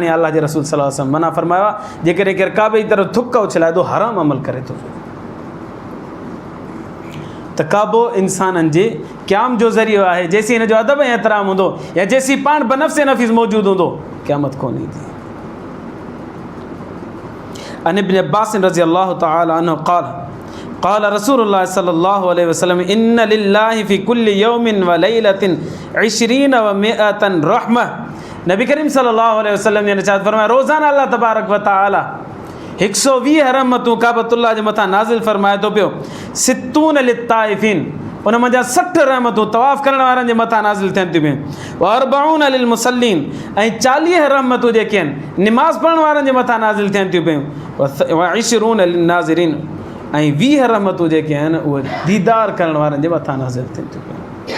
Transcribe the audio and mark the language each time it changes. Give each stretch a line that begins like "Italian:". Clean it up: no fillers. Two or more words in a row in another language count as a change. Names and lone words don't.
Sindhi: अल्लाह जे रसूल
Arabic: صلى الله عليه وسلم
Sindhi: मना फरमायो आहे जेकॾहिं केरु काबे जी तरफ़ थुक उछलाए थो हराम अमल करे थो। त काबो इंसाननि जे क़याम जो ज़रियो आहे। जेसी हिन जो अदब ऐं एहतराम हूंदो या जेसी पाण बनफ़्स नफ़ीस मौजूदु हूंदो क़यामत कोन ईंदी।
Arabic: عن ابن عباس رضي الله تعالى عنه قال رسول الله صلى الله عليه وسلم إن لله في كل يوم وليلة 20 و 100 رحمة.
Sindhi: नबी करीम
Arabic: صلى الله عليه وسلم
Sindhi: ने इरशाद फरमाया रोज़ाना अल्लाह तबारक व तआला 120 रहमतूं काबतुल्लाह जे मथां नाज़िल फरमाए थो पियो।
Arabic: ستون للطائفين,
Sindhi: उन मंझां 60 रहमतूं तवाफ़ करण वारनि जे मथां नाज़िल थियनि थियूं पियूं।
Arabic: وأربعون للمصلين,
Sindhi: ऐं 40 रहमतूं जेके आहिनि निमाज़ पढ़ण वारनि जे मथां नाज़िल थियनि थियूं पियूं।
Arabic: و 20 للناظرين,
Sindhi: ऐं 20 रहमतूं जेके आहिनि उहे दीदार करण वारनि जे मथां नाज़िल थियनि थियूं पियूं।